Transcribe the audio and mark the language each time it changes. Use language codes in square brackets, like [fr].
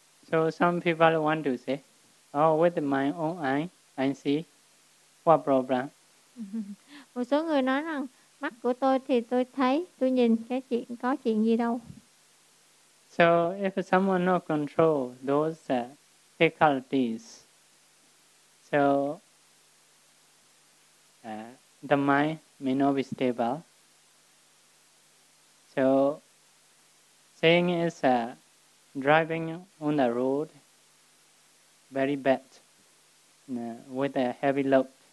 [en] So some people want to say, oh, with my own eye, I see what problem. [vi] Một số người nói rằng, mắt của tôi thì tôi thấy, tôi nhìn cái chuyện, có chuyện gì đâu. [en] So if someone not control those faculties, so the mind may not be stable. So saying is driving on the road very bad with a heavy load.